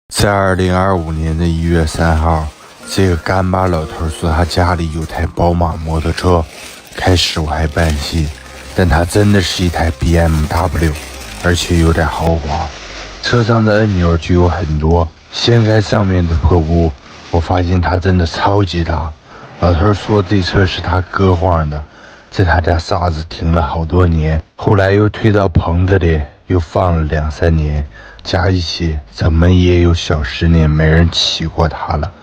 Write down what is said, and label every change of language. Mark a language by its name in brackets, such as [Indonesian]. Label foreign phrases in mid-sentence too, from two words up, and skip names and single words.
[Chinese] 在2025年的1月3號，這個乾巴老頭說他家裡有台寶馬摩托車，開始我還半信，但它真的是一台 BMW， 而且有點豪華。車上的按鈕就有很多，掀開上面的破布，我發現它真的超級大。老頭說這車是他哥換的，在他家沙子停了好多年，後來又推到棚子裡，又放了2-3年，加一起怎麼也有小10年沒人騎過它了。